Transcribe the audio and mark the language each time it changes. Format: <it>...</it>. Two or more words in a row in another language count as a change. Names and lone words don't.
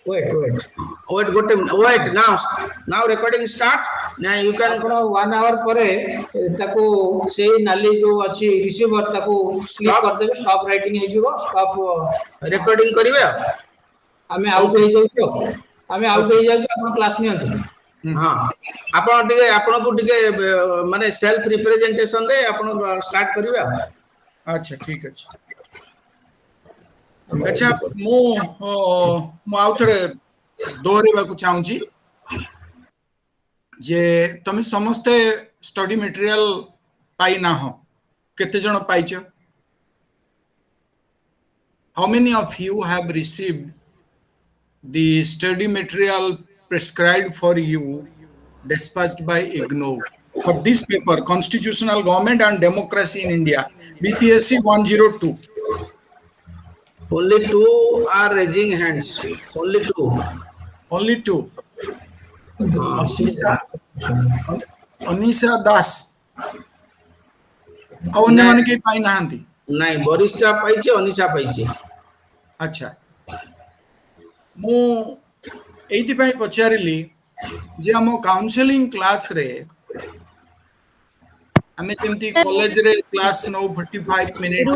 <en>Wait, good time. Wait, now recording start. Now you can</en> <or>ଆପଣ 1 hour ପରେ ତାକୁ ସେଇ ନାଲି ଯୋଉ ଅଛି ରିସିଭର ତାକୁ କ୍ଲିକ୍ କରିଦେବେ</or> <en>stop writing</en> <or>ହେଇଯିବ ଷ୍ଟପ୍ recording କରିବେ ଆମେ ଆଉଟ୍ ହେଇଯାଉଛୁ ଆମେ ଆଉଟ୍ ହେଇଯାଉଛୁ ଆପଣ କ୍ଲାସ୍ ନିଅନ୍ତୁ। ହଁ ଆପଣ ଟିକେ ଆପଣଙ୍କୁ ଟିକେ ମାନେ</or> <en>self representation</en> <or>ରେ ଆପଣ ଷ୍ଟାର୍ଟ କରିବେ ଆଚ୍ଛା ଠିକ ଅଛି। ଆଚ୍ଛା ମୁଁ ଆଉ ଥରେ ଦୋହରେଇବାକୁ ଚାହୁଁଛି ଯେ ତମେ ସମସ୍ତେ</or> <en>study material</en> <or>ପାଇ ନା ହୋ କେତେ ଜଣ ପାଇଛ?</or> <en>How many of you have received the study material prescribed for you dispatched by IGNOU for this paper, Constitutional Government and Democracy in India, BPSC-102? Only two are raising hands. Only two. Only two. Anisha Das.</en> <or>ଆଉ ଅନ୍ୟମାନେ କେହି ପାଇ ନାହାନ୍ତି? ନାଇଁ ବରିଷ୍ଠା ପାଇଛି ଅନିଶା ପାଇଛି। ଆଚ୍ଛା ମୁଁ ଏଇଥିପାଇଁ ପଚାରିଲି ଯେ ଆମ କାଉନସେଲିଂ କ୍ଲାସରେ ଆମେ ଯେମିତି କଲେଜରେ କ୍ଲାସ ନଉ 45 ମିନିଟ୍ସ।</or>